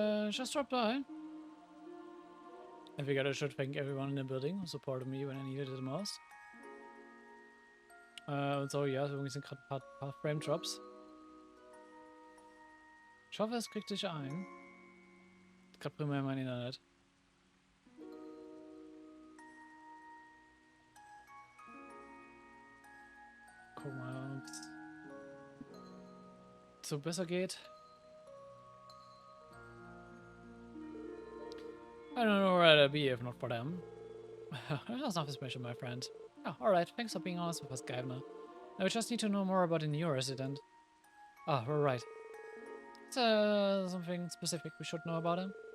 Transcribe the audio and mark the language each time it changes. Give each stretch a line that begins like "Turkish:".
English: Just dropped by. I figured I should thank everyone in the building who supported me when I needed it the most.
German: Und so, ja, irgendwie sind gerade ein paar Frame-Drops. Ich hoffe, es kriegt dich ein. Gerade primär mein Internet. Guck mal, ob es so besser geht.
English: I don't know where I'd be if not for them. That's nothing special, my friend. Oh, alright, thanks for being honest with us, Gavner. Now we just need to know more about the new resident. Ah, we're right. Is something specific we should know about him?